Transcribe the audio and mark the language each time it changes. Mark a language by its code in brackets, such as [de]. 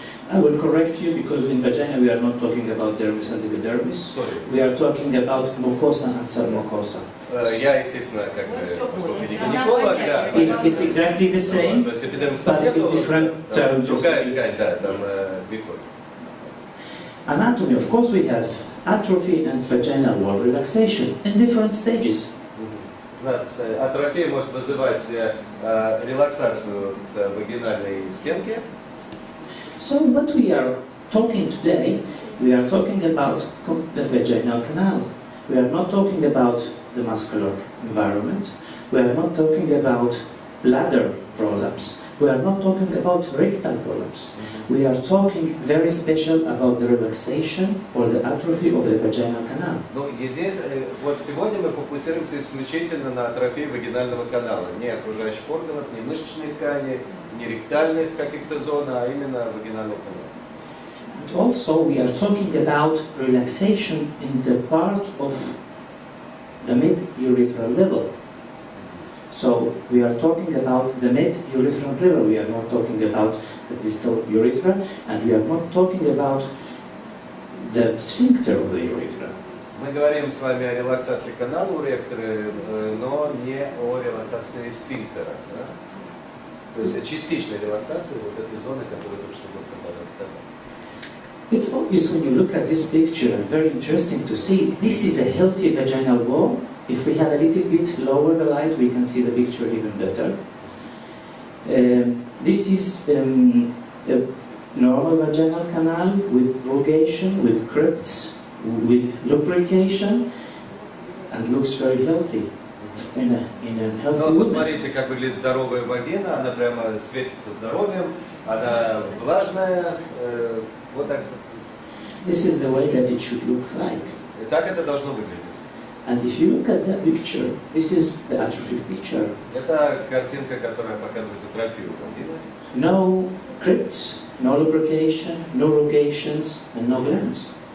[en] I will correct you because in vagina we are not talking about dermis and epidermis. Sorry. We are talking about mucosa and submucosa. [ru] Я, естественно, как поскольку не гинеколог, да. [en] It's exactly the same, [ru] То есть эпидермис [en] but in different terms. [ru] другая ткань, да, там глюкоза. [en] Anatomy, of course, we have atrophy and vaginal wall relaxation in different stages. [ru] У нас атрофия может вызывать релаксацию вагинальной стенки. [en] So what we are talking today, we are talking about the vaginal canal. We are not talking about the muscular environment. We are not talking about bladder problems. We are not talking about rectal problems. We are talking very special about the relaxation or the atrophy of the vaginal canal. [ru] Ну, вот сегодня мы фокусируемся исключительно на атрофии вагинального канала. Не окружающих органов, не мышечной ткани, не ректальных каких-то зон, а именно вагинального канала. [en] But also we are talking about relaxation in the part of the mid-urethral level. So we are talking about the mid-urethral level. We are not talking about the distal urethra, and we are not talking about the sphincter of the urethra. [ru] Мы говорим с вами о релаксации канала уретры, но не о релаксации сфинктера. Да? То есть о частичной релаксации вот этой зоны, которую только что показал. [en] It's obvious when you look at this picture, and very interesting to see. This is a healthy vaginal wall. If we have a little bit lower the light, we can see the picture even better. This is a normal vaginal canal with rugation, with crypts, with lubrication, and looks very healthy in a healthy [ru] Но [en] woman. [ru] посмотрите, как выглядит здоровая вагина, она прямо светится здоровьем, она влажная, вот так. [en] This is the way that it should look like. [ru] И так это должно выглядеть. [en] And if you look at that picture, this is the atrophic picture. [ru] Это картинка, которая показывает атрофию вагины. [en] No crypts, no lubrication, no rugations, and no glands.